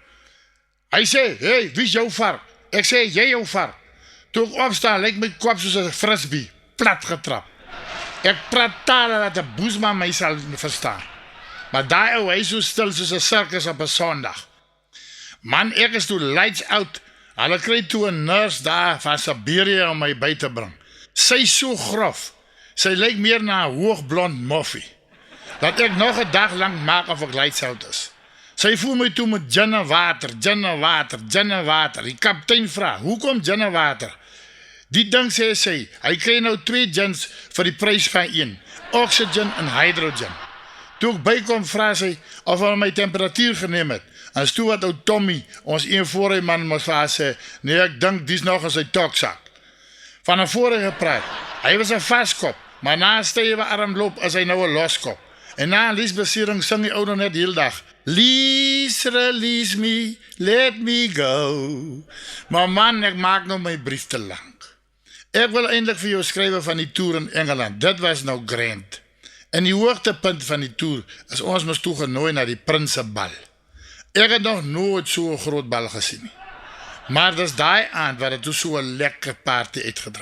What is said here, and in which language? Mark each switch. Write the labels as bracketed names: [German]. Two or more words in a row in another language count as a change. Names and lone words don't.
[Afrikaans] Hy sê, hey, wie is jou vark? Ek sê, jy jou vark. Toe ek opstaan, lyk my kop soos 'n frisbee, plat getrap. Ek praat tale dat 'n boesman my sal verstaan. Maar daai ou hy so stil soos 'n sirkus op 'n Sondag. Man, ek is toe [English] lights out. [Afrikaans] Hulle kry toe 'n nurse daar van Siberië om my by te bring. Sy is so grof. Sy lyk meer na 'n hoogblond moffie. Dat ek nog 'n dag lank maak of ek [English] lights out [Afrikaans] is. Sy voer my toe met gin en water, gin en water, gin en water. Die kaptein vra, hoekom gin en water? Die ding sê sy, hy kry nou 2 gins vir die prys van 1, oxygen en hydrogen. Toe ek bykom, vra sy of hy my temperatuur geneem het, En toe wat ou Tommy, ons een vorige man moes vir haar sê, nee, ek dink dis nog in sy toksak. Van 'n vorige praat. Hy was 'n vaskop, maar na 'n stywe armloop is hy nou 'n loskop. En na 'n liesbesering sing die ou nog net heel dag. [English] Please release me, let me go. [Afrikaans] Maar man, ek maak nou my brief te lank. Ek wil eintlik vir jou skryf van die toer in Engeland. Dit was nou grand. En die hoogtepunt van die toer is ons moes toegenooi na die Prinsebal. Ek het nog nooit so 'n groot bal gesien nie. Maar dis daai aand waar dit so 'n lekker party uitgedraai.